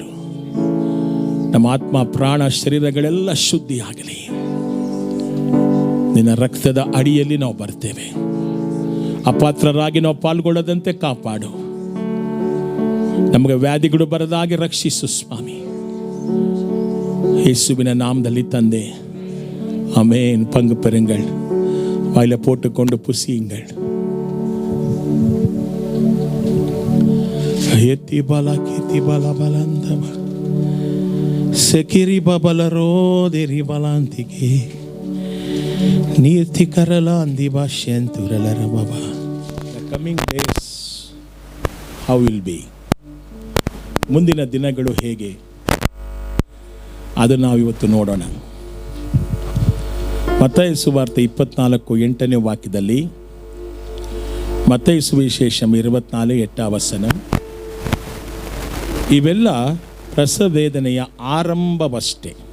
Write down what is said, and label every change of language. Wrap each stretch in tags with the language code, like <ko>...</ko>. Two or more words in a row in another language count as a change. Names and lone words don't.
<kn>ನಮ್ಮ ಆತ್ಮ, ಪ್ರಾಣ, ಶರೀರಗಳೆಲ್ಲ ಶುದ್ಧಿ ಆಗಲಿ. ನಿನ್ನ ರಕ್ತದ ಅಡಿಯಲ್ಲಿ ನಾವು ಬರ್ತೇವೆ. ಅಪಾತ್ರರಾಗಿ ನಾವು ಪಾಲ್ಗೊಳ್ಳದಂತೆ ಕಾಪಾಡು. ನಮಗೆ ವ್ಯಾಧಿಗಳು ಬರದಾಗಿ ರಕ್ಷಿಸು ಸ್ವಾಮಿ.</kn> <ta>இயேசுவின் நாமದಲ್ಲಿ ತಂದೆ, ஆமென். பங்கு பெறுங்கள், வாயில போட்டுக்கொண்டு புசியுங்கள். ஏத்தி பாலா கீத்தி பாலா பலந்தம செகிரி பபலரோ தேரி பலாந்திகி நீர்த்தி கரலாந்தி பாஷ்யந்துரலர பாபா.</ta> <en>The coming days how will be,</en> <kn>ಮುಂದಿನ ದಿನಗಳು ಹೇಗೆ, ಅದು ನಾವು ಇವತ್ತು ನೋಡೋಣ. ಮತ್ತಾಯ ಸುವಾರ್ತೆ 24:8 ವಾಕ್ಯದಲ್ಲಿ, ಮತ್ತಾಯ ಸುವಿಶೇಷಂ 24:8 ಇವೆಲ್ಲ ಪ್ರಸವವೇದನೆಯ ಆರಂಭವಷ್ಟೇ.</kn>